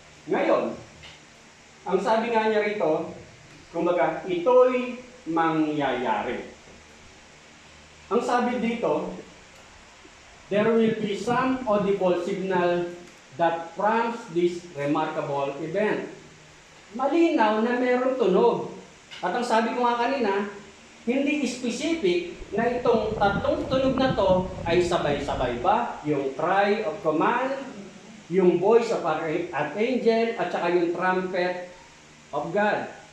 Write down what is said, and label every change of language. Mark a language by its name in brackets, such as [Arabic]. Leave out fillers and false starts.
[Filipino] Ngayon, ang sabi nga niya rito, kumbaga, ito'y mangyayari. Ang sabi dito, [English] there will be some audible signal that prompts this remarkable event. [Filipino] Malinaw na mayroong tunog. At ang sabi ko nga kanina, hindi specific na itong tatlong tunog na to ay sabay-sabay ba? Yung cry of command, yung voice of archangel, at saka yung trumpet of God.